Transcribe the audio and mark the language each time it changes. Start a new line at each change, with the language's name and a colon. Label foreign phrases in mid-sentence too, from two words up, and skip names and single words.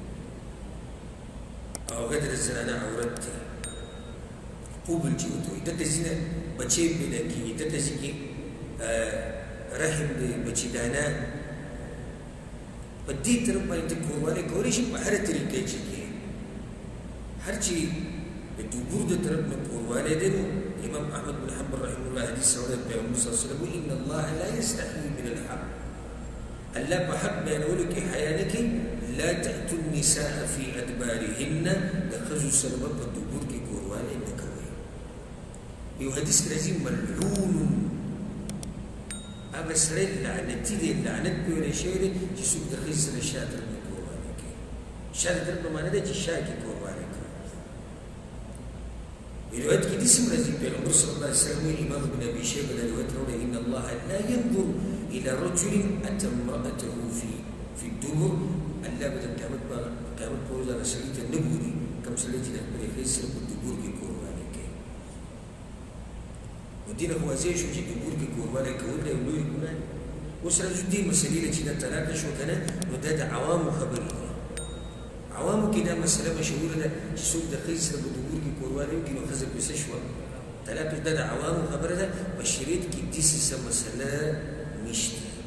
Pashto: او هغه د زنانه عورت دی قبل چې ورته وایي دلته ځینې بچې پیدا کېږي دلته ځای کې رحم دی بچیدانه په دې طرف باندې ته کوروالی کولی شي په هره طریقه چې کې هر چې د دبور د طرف نه کوروالی دی نو امام احمد بن حنبل
Arabic: رحمه الله
Pashto: حدیث راوړی پیغمبر
Arabic: صلی الله علیه وسلم
Pashto: وایي
Arabic: ان الله لا یستحیی من الحق
Pashto: الله په حق بیانولو کې حیا نه کوي
Arabic: لا تأتوا النساء فی ادبارهن
Pashto: د ښځو سره به په دبور کې کوروالی نه کوئ یو حدیث کې راځي ملعون هغه سړی لعنتي دی لعنت پرې ویلی شوی دی چې څوک د ښځې سره شا طرف نه کوروالی کوي شا طرف نه معنی دی چې شا کې کوروالی کوي روایت کې داسې هم راځي پیغمبر
Arabic: صلی الله علیه وسلم
Pashto: امام ابن ابي شیبه دا روایت راوړی
Arabic: ان الله لا ينظر الى رجل اتى امراته في الدبر
Pashto: الله به د قیامت په ورځ هغه سړي ته نه ګوري کوم سړی چې د خپلې ښځې سره په دبور کې کوروالی کوي نو دې نه خو واضح شو چې دبور کې کوروالی کول دا یو لوی ګناه دی اوس راځو دې مسلې ته چې دا طلاقه شو که نه نو دا د عوامو خبرې دي عوامو کې دا مسله مشهوره ده چې څوک د ښځې سره په دبور کې کوروالی وکړي نو ښځه پسې شوه طلاق دا د عوامو خبره ده په شریعت کې داسې څه مسله نشته